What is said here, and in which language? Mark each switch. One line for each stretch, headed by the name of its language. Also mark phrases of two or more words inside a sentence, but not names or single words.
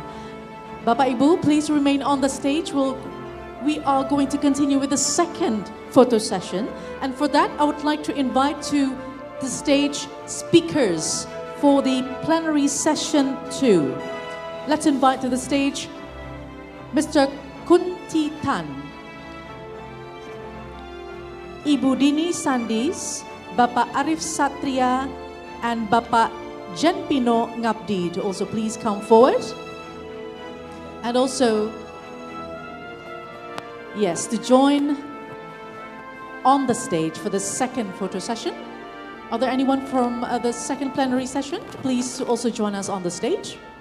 Indonesian: Bapak Ibu,
English: please remain on the stage. We are going to continue with the second photo session. And for that, I would like to invite to the stage speakers for the plenary session 2. Let's invite to the stage Mr. Kunti Tan, Ibu Dini Sandis, Bapak Arif Satria, and Bapak Jenpino Ngabdi to also please come forward. And also, yes, to join on the stage for the second photo session. Are there anyone from the second plenary session? Please also join us on the stage.